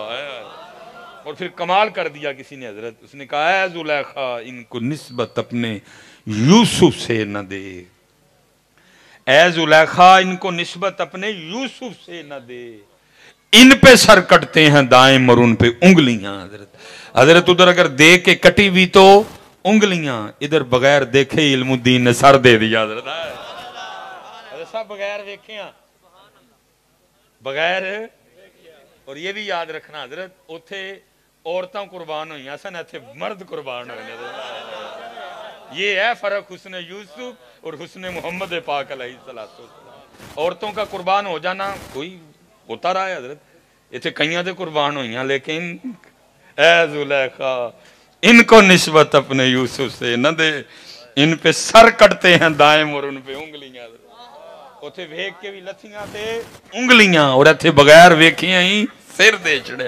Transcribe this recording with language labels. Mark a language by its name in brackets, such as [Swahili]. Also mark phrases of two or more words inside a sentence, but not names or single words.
[Urdu] اور پھر کمال کر دیا کسی نے حضرت، اس نے کہا اے زلیخا ان کو نسبت اپنے یوسف سے نہ دے، اے زلیخا ان کو نسبت اپنے یوسف سے نہ دے، ان پہ سر کٹتے ہیں دائم اور ان پہ انگلیاں۔ حضرت ادھر اگر دیکھ کے کٹی ہوئی تو انگلیاں، ادھر بغیر دیکھے علم الدین نے سر دے دیا۔ حضرت صاحب بغیر دیکھیں، بغیر، اور یہ بھی یاد رکھنا حضرت [Punjabi] اتھے عورتاں قربان ہوئی سن، ایتھے مرد قربان ہوئے۔ [Urdu] یہ ہے فرق حسن یوسف اور حسن محمد پاک علیہ السلام۔ عورتوں کا قربان ہو جانا کوئی ہوتا رہا ہے حضرت، [Punjabi] ایتھے کئیاں دے قربان ہوئی ہیں، [Urdu] لیکن اے زلیخا ان کو نسبت اپنے یوسف سے نہ دے، ان پہ سر کٹتے ہیں دائم اور ان پہ انگلیاں۔ [Punjabi] اتھے ویک کے بھی لتھیاں تے انگلیاں، اور ایتھے بغیر ویکھیاں ہی سر دے چڑیا۔